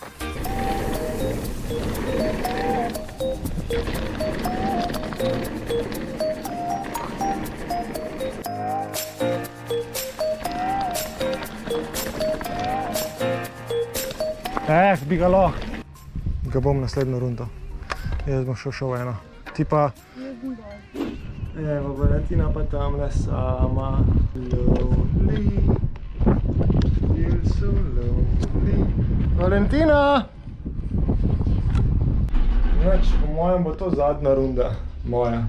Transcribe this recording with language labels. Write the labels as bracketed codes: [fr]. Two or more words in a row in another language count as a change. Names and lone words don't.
[sl] Bi ga lahko. Ga bom naslednjo rundo. Jaz bom šel eno. Ti pa... Evo, Valentina pa tamle sama. [en] Lonely. Feel so lonely. [sl] Valentina! Znači, po mojem bo to zadnja runda moja.